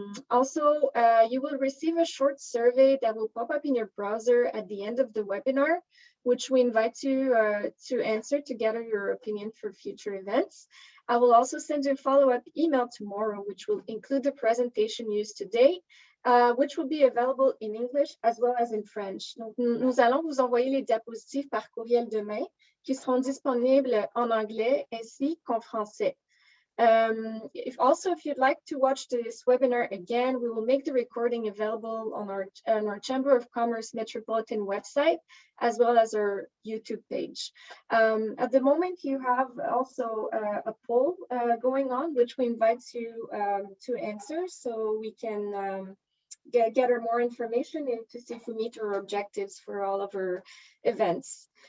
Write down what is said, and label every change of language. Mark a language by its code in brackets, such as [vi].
[en] Also, you will receive a short survey that will pop up in your browser at the end of the webinar, which we invite you to answer to gather your opinion for future events. I will also send you a follow-up email tomorrow, which will include the presentation used today, which will be available in English as well as in French. [fr] Donc, nous allons vous envoyer les diapositives par courriel demain, qui seront disponibles en anglais ainsi qu'en français. [en] If you'd like to watch this webinar again, we will make the recording available on our Chamber of Commerce Metropolitan website, as well as our YouTube page. At the moment, you have also a poll going on, which we invite you to answer, so we can gather more information and to see if we meet our objectives for all of our events.